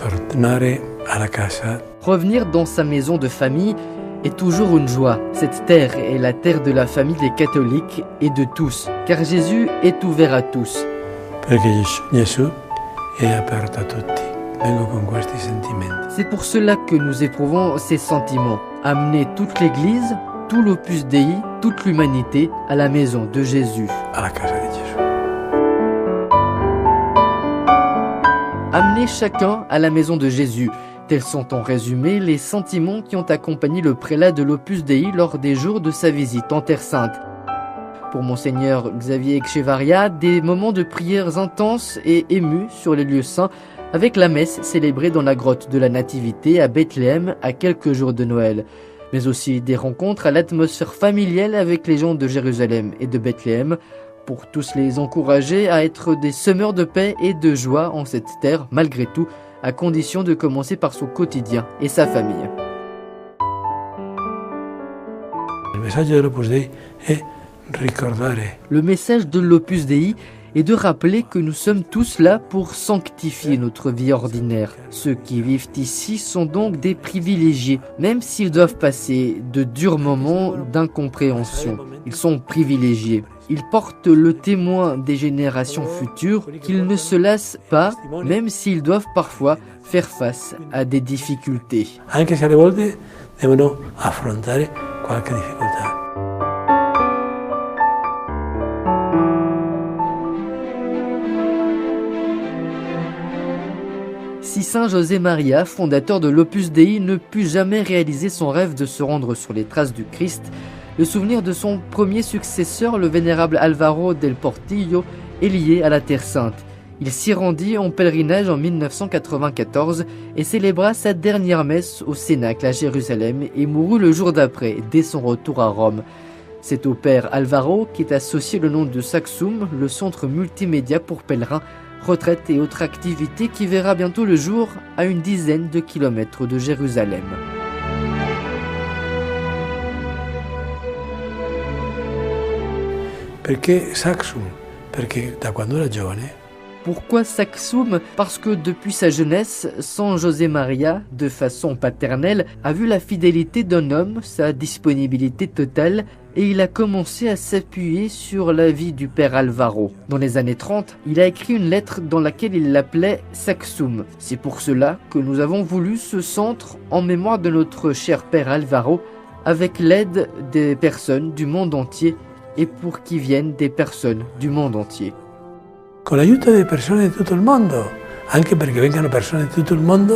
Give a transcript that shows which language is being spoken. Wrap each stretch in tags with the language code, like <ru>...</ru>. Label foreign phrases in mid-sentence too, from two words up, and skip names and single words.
<it>tornare alla casa.</it> <fr>Revenir dans sa maison de famille est toujours une joie. Cette terre est la terre de la famille des catholiques et de tous, car Jésus est ouvert à tous.</fr> <it>Perché Gesù è aperto a tutti. Vengo con questi sentimenti.</it> <fr>C'est pour cela que nous éprouvons ces sentiments. Amener toute l'Église, tout l'Opus Dei, toute l'humanité à la maison de Jésus.</fr> <it>Alla casa di Gesù.</it> <fr>Amener chacun à la maison de Jésus. Tels sont en résumé les sentiments qui ont accompagné le prélat de l'Opus Dei lors des jours de sa visite en Terre Sainte. Pour Monseigneur Xavier Echevarria, des moments de prières intenses et émus sur les lieux saints, avec la messe célébrée dans la grotte de la Nativité à Bethléem à quelques jours de Noël, mais aussi des rencontres à l'atmosphère familiale avec les gens de Jérusalem et de Bethléem, pour tous les encourager à être des semeurs de paix et de joie en cette terre, malgré tout, à condition de commencer par son quotidien et sa famille.</fr> <it>Il messaggio dell'Opus Dei è ricordare.</it> <fr>Le message de l'Opus Dei est de rappeler que nous sommes tous là pour sanctifier notre vie ordinaire. Ceux qui vivent ici sont donc des privilégiés, même s'ils doivent passer de durs moments d'incompréhension. Ils sont privilégiés. Ils portent le témoin des générations futures qu'ils ne se lassent pas, même s'ils doivent parfois faire face à des difficultés.</fr> <it>Anche se alle volte devono affrontare qualche difficoltà.</it> <fr>Si Saint José Maria, fondateur de l'Opus Dei, ne put jamais réaliser son rêve de se rendre sur les traces du Christ, le souvenir de son premier successeur, le vénérable Álvaro del Portillo, est lié à la Terre Sainte. Il s'y rendit en pèlerinage en 1994 et célébra sa dernière messe au Cénacle à Jérusalem et mourut le jour d'après, dès son retour à Rome. C'est au père Álvaro qu'est associé le nom de Saxum, le centre multimédia pour pèlerins, retraite et autres activités qui verra bientôt le jour à une dizaine de kilomètres de Jérusalem.</fr> <it>Perché Saxum? Perché da quando era giovane.</it> <fr>Pourquoi Saxum? Parce que depuis sa jeunesse, San José Maria, de façon paternelle, a vu la fidélité d'un homme, sa disponibilité totale, et il a commencé à s'appuyer sur la vie du père Álvaro. Dans les années 30, il a écrit une lettre dans laquelle il l'appelait Saxum. C'est pour cela que nous avons voulu ce centre en mémoire de notre cher père Álvaro, avec l'aide des personnes du monde entier et pour qui viennent des personnes du monde entier.</fr> <it>Con l'aiuto delle persone di tutto il mondo, anche perché vengano persone di tutto il mondo.</it>